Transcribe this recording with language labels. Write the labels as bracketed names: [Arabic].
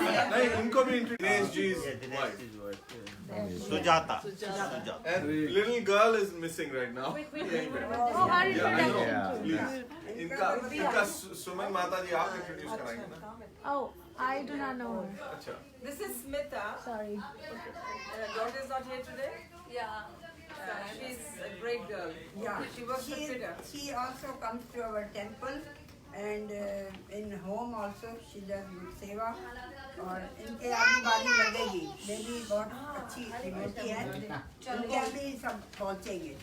[Hindi] नहीं इनको भी Dinesh ji's wife. [English] Sujata. And little girl is missing right now. Oh, how did you know? Please. [Hindi] इनका सुमन माता जी आप इंट्रोड्यूस कराएंगे ना? [English] Oh, I do not know her. [Hindi] अच्छा. [English] This is Smita. Sorry. Daughter is not here today. Yeah. She's a great girl. Yeah. She also comes to our temple and in home also she does seva. [Hindi] और इनके आगे बारी लगेगी baby बहुत अच्छी होती है इनके अभी सब पहुँचेंगे